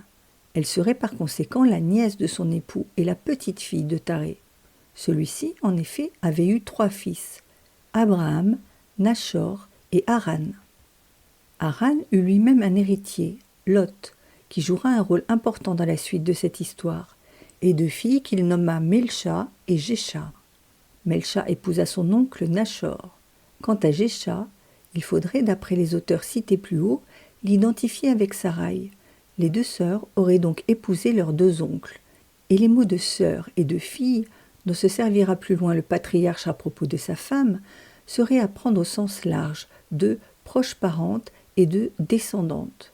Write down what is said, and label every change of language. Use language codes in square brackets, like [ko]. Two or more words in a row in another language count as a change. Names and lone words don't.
[fr] Elle serait par conséquent la nièce de son époux et la petite-fille de Taré. Celui-ci, en effet, avait eu 3 fils, Abraham, Nachor et Haran. Haran eut lui-même un héritier, Lot, qui jouera un rôle important dans la suite de cette histoire, et 2 filles qu'il nomma Melcha et Jesha. Melcha épousa son oncle Nachor. Quant à Jesha, il faudrait, d'après les auteurs cités plus haut, l'identifier avec Sarai. Les 2 sœurs auraient donc épousé leurs 2 oncles. Et les mots de sœur et de fille, dont se servira plus loin le patriarche à propos de sa femme, seraient à prendre au sens large de proche parente et de descendante.